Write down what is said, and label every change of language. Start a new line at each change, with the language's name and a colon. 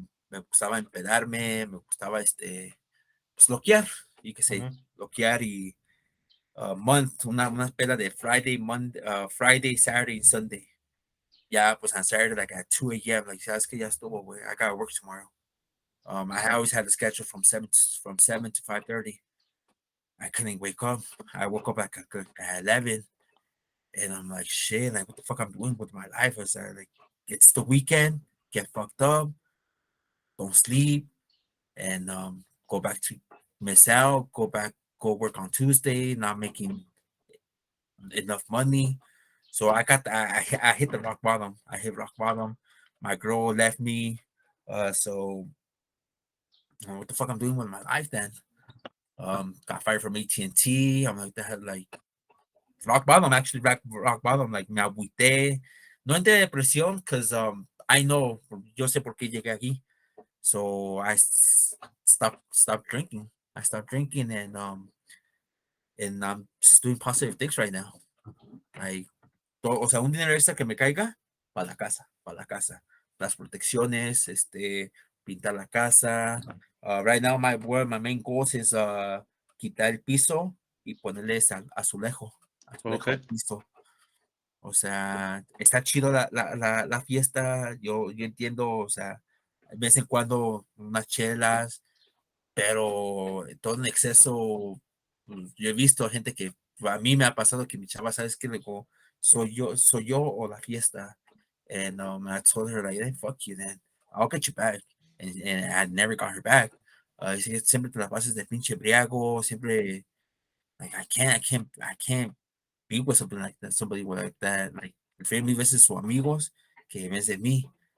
Spanish: Me gustaba empedarme, me gustaba pues loquear, y que sé, Ujú. loquear y una peda de
English: Friday, Monday, Friday, Saturday, and Sunday. Yeah, pues on Saturday, like at 2 a.m., like,
Spanish: sabes que ya estuvo, güey.
English: I gotta work tomorrow. I always had a schedule from 7 to 5:30. I couldn't wake up. I woke up at 11, and I'm like, shit, like, what the fuck I'm doing with my life? Is that like, it's the weekend, get fucked up, don't sleep, and go back to miss out, go work on Tuesday, not making enough money. So I hit the rock bottom. I hit rock bottom. My girl left me. So what the fuck I'm doing with my life then? Got fired from AT&T. I'm like that, like rock bottom, actually rock bottom.
Spanish: Like me agüité. No entré de depresión,
English: because I know,
Spanish: yo sé por qué llegué aquí.
English: So I stopped drinking. I stopped drinking, and I'm just doing positive things right now.
Spanish: Like, o sea, un dinero extra que me caiga para la casa, para la casa. Las protecciones, pintar la casa.
English: Right now, my main goals is
Spanish: quitar el piso y ponerle azulejo al
English: Okay.
Spanish: piso. O sea, está chido la fiesta. Yo entiendo, o sea, de vez en cuando unas chelas, pero todo en exceso. Yo he visto gente que a mí me ha pasado que mi chava, ¿sabes qué? Le digo, soy yo o la fiesta.
English: And I told her, like, hey, fuck you then. I'll get you back. And I never got her back.
Spanish: Siempre te la pasas de pinche briago, siempre,
English: like, I can't be with something like that, somebody like that.
Spanish: Like, prefiero mil veces sus amigos que en vez de mí.